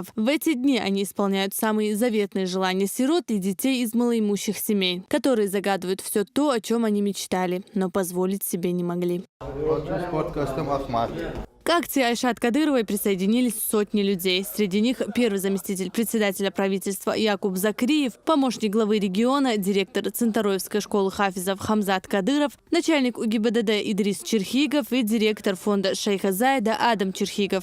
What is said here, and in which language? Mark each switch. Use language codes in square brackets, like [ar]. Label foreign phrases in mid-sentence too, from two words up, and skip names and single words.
[ru] В эти дни они исполняют самые заветные желания сирот и детей из малоимущих семей, которые загадывают все то, о чем они мечтали, но позволить себе не могли. К акции Айшат Кадыровой присоединились сотни людей. Среди них первый заместитель председателя правительства Якуб Закриев, помощник главы региона, директор Центароевской школы хафизов Хамзат Кадыров, начальник УГИБДД Идрис Черхигов и директор фонда Шейха Зайда Адам Черхигов.